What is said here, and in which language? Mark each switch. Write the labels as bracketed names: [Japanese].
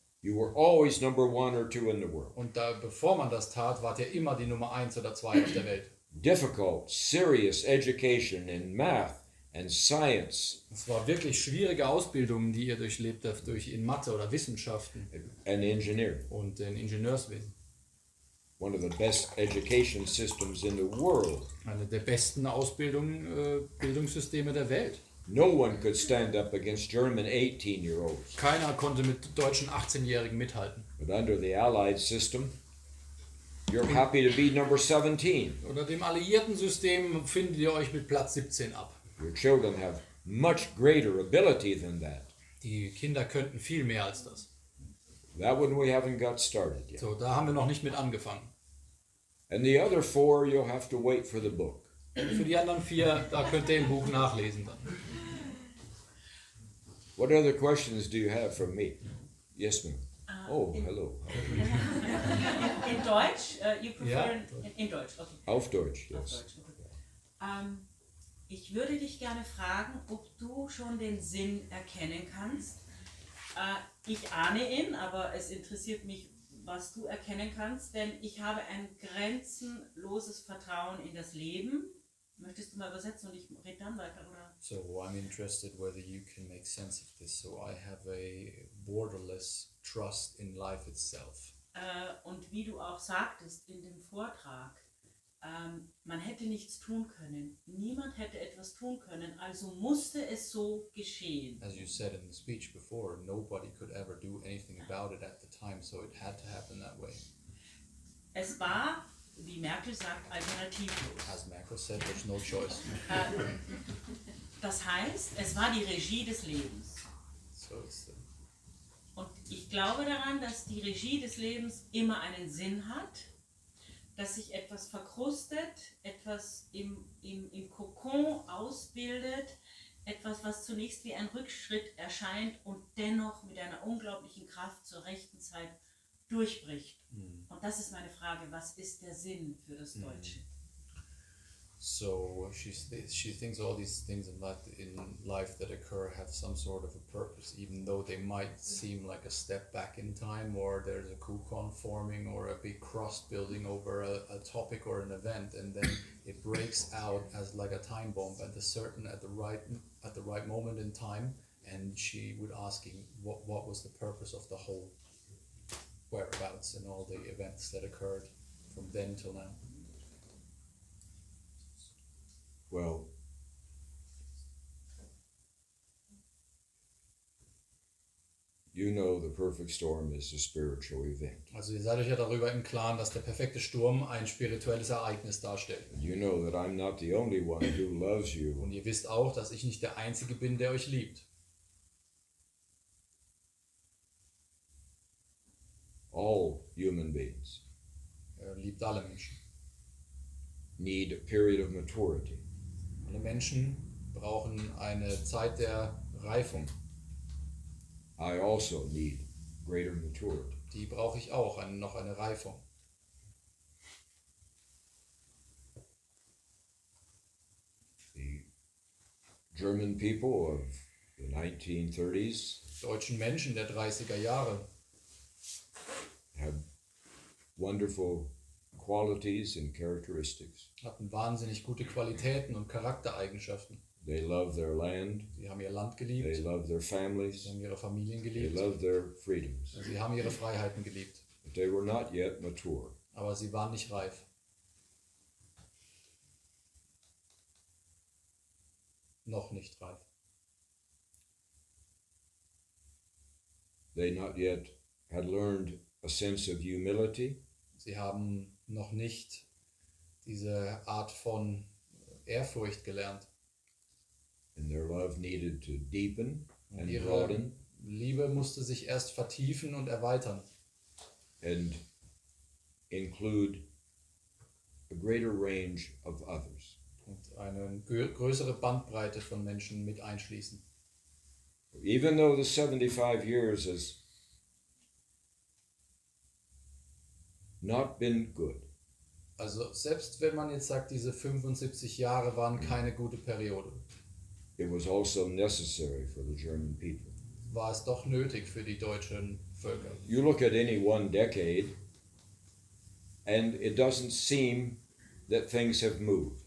[English] you were always number 1 or 2 in the world. [German] und bevor man das tat, wart ihr immer die Nummer 1 oder 2 auf der Welt. [English] Difficult, serious education in math and science [German] Es war wirklich schwierige Ausbildungen, die ihr durchlebt habt, in Mathe oder Wissenschaften [English] and engineering. [German] und in Ingenieurswesen. [English] One of the best education systems in the world. [German] Eine der besten Bildungssysteme der Welt. [English] No one could stand up against German 18-year-olds. [German] Keiner konnte mit deutschen 18-Jährigen mithalten. [English] But under the Allied system, you're happy to be number 17. [German] Unter dem alliierten System findet ihr euch mit Platz 17 ab. [English] Your children have much greater ability than that. [German] Die Kinder könnten viel mehr als das. [English] That one we haven't got started yet. [German] So, da haben wir noch nicht mit angefangen. [English] And the other 4, you'll have to wait for the book. [German] Für die anderen 4, da könnt ihr im Buch nachlesen dann. [English] What other questions do you have from me? Yes, ma'am. Oh, hello. [German] In Deutsch? [English] You prefer [German] Ja. in Deutsch, [English] okay. [German] Auf Deutsch, Auf [English] yes. [German] Deutsch, okay. Ich würde dich gerne fragen, ob du schon den Sinn erkennen kannst. Ich ahne ihn, aber es interessiert mich, was du erkennen kannst, denn ich habe ein grenzenloses Vertrauen in das Leben. Möchtest du mal übersetzen und ich rede dann weiter, oder? [English] So I'm interested whether you can make sense of this. So I have a borderless trust in life itself. [German] Und wie du auch sagtest in dem Vortrag, man hätte nichts tun können. Niemand hätte etwas tun können, also musste es so geschehen. [English] As you said in the speech before, nobody could ever do anything about it at the time, so it had to happen that way. [German] Es war, wie Merkel sagt, alternativlos. [English] As Merkel said, there's no choice. [German] Das heißt, es war die Regie des Lebens. [English] So it's [German] Und ich glaube daran, dass die Regie des Lebens immer einen Sinn hat, dass sich etwas verkrustet, etwas im Kokon ausbildet, etwas, was zunächst wie ein Rückschritt erscheint und dennoch mit einer unglaublichen Kraft zur rechten Zeit durchbricht. Und das ist meine Frage, was ist der Sinn für das Deutsche? [English] So she thinks all these things in life that occur have some sort of a purpose, even though they might seem like a step back in time, or there's a coupon forming or a big cross building over a topic or an event, and then it breaks out as like a time bomb at the right moment in time. And she would asking what was the purpose of the whole whereabouts and all the events that occurred from then till now. Well, you know the perfect storm is a spiritual event. [German] Also ihr seid euch ja darüber im Klaren, dass der perfekte Sturm ein spirituelles Ereignis darstellt. [English] You know that I'm not the only one who loves you. [German] Und ihr wisst auch, dass ich nicht der Einzige bin, der euch liebt. [English] All human beings [German] Er liebt alle Menschen. [English] need a period of maturity. [German] Alle Menschen brauchen eine Zeit der Reifung. [English] I also need greater maturity. [German] Die brauche ich auch, noch eine Reifung. [English] The German people of the 1930s [German] Deutschen Menschen der 30er Jahre [English] had wonderful qualities and characteristics. [German] hatten wahnsinnig gute Qualitäten und Charaktereigenschaften. [English] They loved their land, [German] Sie haben ihr Land [English] they [German] geliebt, [English] loved their [German] sie [English] families, [German] haben ihre Familien [English] they [German] geliebt, [English] loved their freedoms. [German] und sie haben ihre Freiheiten geliebt. But they were not yet mature. Aber sie waren nicht reif. Noch nicht reif. [English] They not yet had learned a sense of humility. [German] Sie haben noch nicht diese Art von Ehrfurcht gelernt. [English] And their love needed to deepen [German] Und [English] and [German] ihre [English] broaden [German] Liebe musste sich erst vertiefen und erweitern [English] and include a greater range of others. [German] und eine größere Bandbreite von Menschen mit einschließen. [English] Even though the 75 years has not been good, [German] Also selbst wenn man jetzt sagt, diese 75 Jahre waren keine gute Periode, [English] it was also necessary for the German people. [German] war es doch nötig für die deutschen Völker. [English] You look at any one decade, and it doesn't seem that things have moved.